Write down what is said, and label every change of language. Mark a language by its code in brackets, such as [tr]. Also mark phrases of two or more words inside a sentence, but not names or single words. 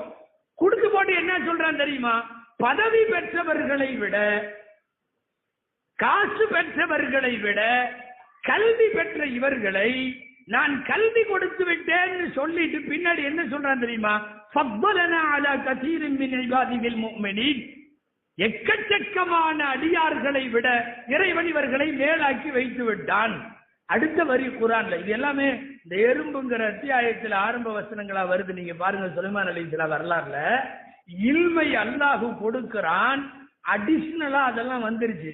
[ta] கொடுத்து போட்டு என்ன சொல்றான் தெரியுமா? பதவி பெற்றவர்களை விட, காசு பெற்றவர்களை விட கல்வி பெற்ற இவர்களை நான் கல்வி கொடுத்து விட்டேன்னு சொல்லிட்டு பின்னாடி என்ன சொல்றான் தெரியுமா? [ar] ஃபضلنا على كثير من عباده المؤمنين, [ta] எக்கச்சக்கமான அடியார்களை விட இறைவன் இவர்களை மேலாக்கி வைத்து விட்டான். அடுத்த வரி குர்ஆன்ல இது எல்லாமே இந்த எறும்புங்கிற அத்தியாயத்தில் ஆரம்ப வசனங்களா வருது. நீங்க பாருங்க சுலைமான் அலைஹிஸ்ஸலாம் வரலாறுல இல்மை அல்லாஹ் கொடுக்கிறான், அடிஷனலா அதெல்லாம் வந்துருச்சு.